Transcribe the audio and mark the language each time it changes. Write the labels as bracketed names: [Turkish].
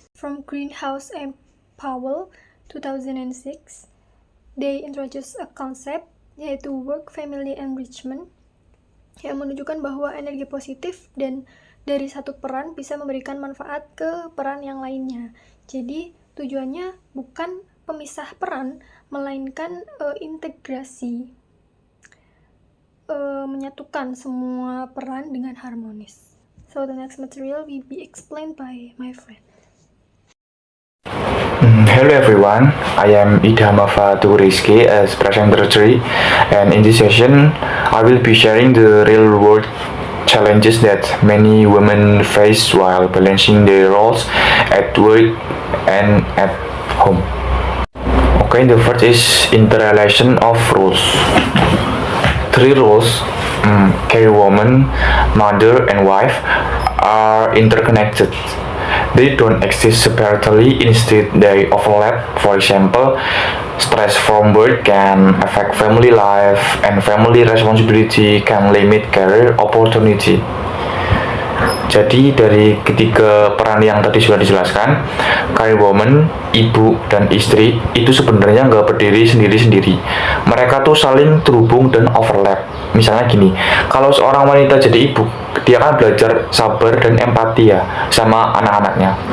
[English] From Greenhouse and Powell 2006, they introduce a concept [Indonesian] yaitu work-family enrichment yang menunjukkan bahwa energi positif dan dari satu peran bisa memberikan manfaat ke peran yang lainnya. Jadi tujuannya bukan pemisah peran, melainkan integrasi, menyatukan semua peran dengan harmonis. [English] So the next material will be explained by my friend. Hello everyone, I am Idhamafa Rizky as presenter 3, and in this session I will be sharing the real world challenges that many women face while balancing their roles at work and at home. Okay, the first is interrelation of roles. Three roles, career woman, mother, and wife, are interconnected. They don't exist separately, instead they overlap. For example, stress from work can affect family life, and family responsibility can limit career opportunity. [Indonesian] Jadi dari ketiga peran yang tadi sudah dijelaskan, career woman, ibu, dan istri itu sebenarnya nggak berdiri sendiri-sendiri. Mereka tuh saling terhubung dan overlap. Misalnya gini, kalau seorang wanita jadi ibu, dia kan belajar sabar dan empati ya sama anak-anaknya.